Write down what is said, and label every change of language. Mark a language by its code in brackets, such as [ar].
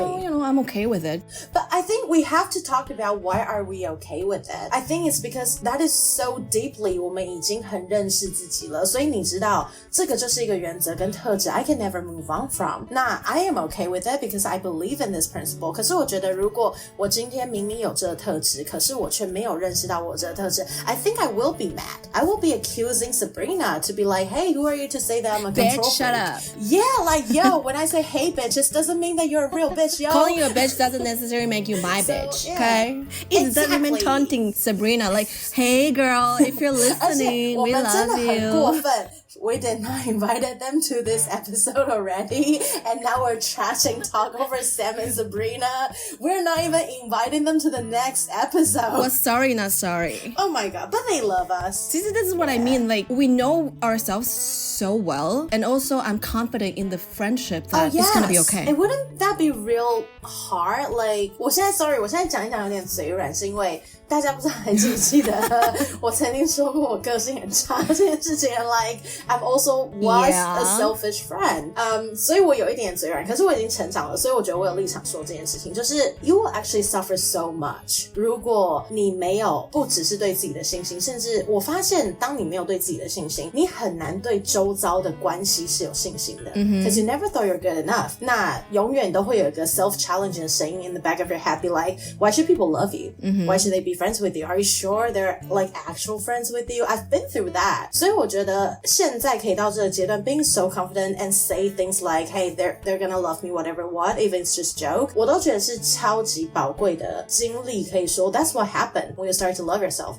[en] So, I'm okay with it. But I think we have to talk about why are we okay with it. I think it's because that is so deeply [zh] 我们已经很认识自己了，所以你知道这个就是一个原则跟特质 [en] I can never move on from. 那 I am okay with it because I believe in this principle. [zh] 可是我觉得如果我今天明明有这个特质，可是我却没有认识到我这个特质 [en] I think I will be mad. I will be accusing Sabrina to be like, hey, who are you to say that I'm a control Bitch, shut freak? up. Yeah, like, yo, when I say hey, bitch, this doesn't mean that you're a real bitch, yo. Calling you a bitch doesn't necessarily make you my bitch, okay? Exactly. It doesn't mean taunting Sabrina like, hey girl, if you're listening, we love you. We did not invited them to this episode already, and now we're trashing talk over Sam and Sabrina. We're not even inviting them to the next episode. Well, sorry, not sorry. Oh my god, but they love us. See, this is what I mean. Like, we know ourselves so well, and also I'm confident in the friendship that it's gonna be okay. And wouldn't that be real hard? [zh] Like 我现在讲一讲有点嘴软，是因为大家不知道还记不记得我曾经说过我个性很差这件事情 [en] like I've also was a selfish friend [zh] 所以我有一点嘴软，可是我已经成长了，所以我觉得我有立场说这件事情，就是 [en] you will actually suffer so much [zh] 如果你没有不只是对自己的信心，甚至我发现当你没有对自己的信心，你很难对周遭的关系是有信心的 [en] because you never thought you're good enough [zh] 那永远都会有一个 self-challenging 的声音 [en] in the back of your head be like why should people love you why should they be friends with you? Are you sure they're like actual friends with you? I've been through that. [zh] 所以我觉得现在可以到这个阶段 [en] being so confident and say things like, hey, they're gonna love me whatever what, even it's just joke. [zh] 我都觉得是超级宝贵的经历，可以说 [en] that's what happened when you start to love yourself.